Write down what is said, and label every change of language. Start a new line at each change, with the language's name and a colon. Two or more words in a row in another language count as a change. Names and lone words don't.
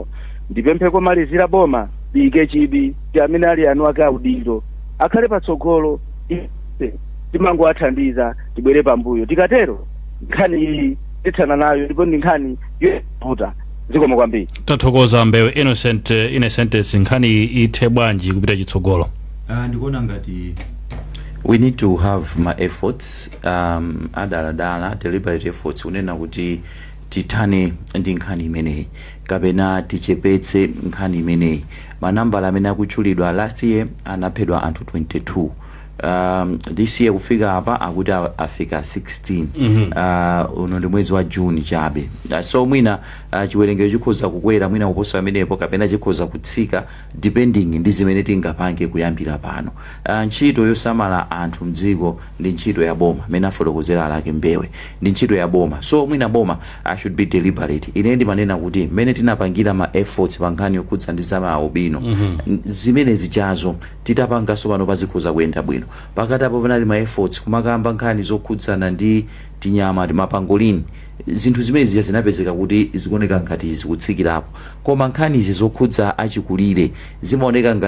Nyanja: Ndipemphe komalizira boma liyike chibi ti amene ali anu ake audindo akhale patsogolo timangowathandiza tibwere pambuyo. Tikatero nkhani iyi tithana nayo ndipo ndi nkhani yovuta. Zikomo kwambiri. Tathokoza Ambewe Innocent nkhani ithe bwanji kupita chitsogolo. Ndikuona ngati
English: we need to have my efforts
Nyanja: adaladala
English: deliberate efforts
Nyanja: unena kuti tithane ndi nkhani imeneyi kapena tichepetse nkhani imeneyi. Manambala amene akutchulidwa
English: last year
Nyanja: anaphedwa anthu 22.
English: This year
Nyanja: kufika apa akuti afika 16. Uno ndi mwezi wa June chabe. So mwina chiwerengero chikhoza kukwera mwina kuposa amenepo kapena chikhoza kutsika depending ndi zimene tingapange kuyambira pano. Ntchito yosamala anthu mdziko ndi ntchito ya boma amene afotokozera lake Mbewe ndi ntchito ya boma. So mwina boma
English: should be deliberate.
Nyanja: Ine ndimanena kuti mmene tinapangira ma efforts pa nkhani yokhudza ndi zama ubino zimene zichazo titapanganso pano pazikhoza kuyenda bwino. Pakati apo panali ma efforts kumakamba nkhani zokhudzana ndi tinyama ndi mapangolini. Zinthu zimezi zinapezeka kuti zikuoneka ngati zikutsikirapo koma nkhani izi zokhudza achikulire zimaoneka ngati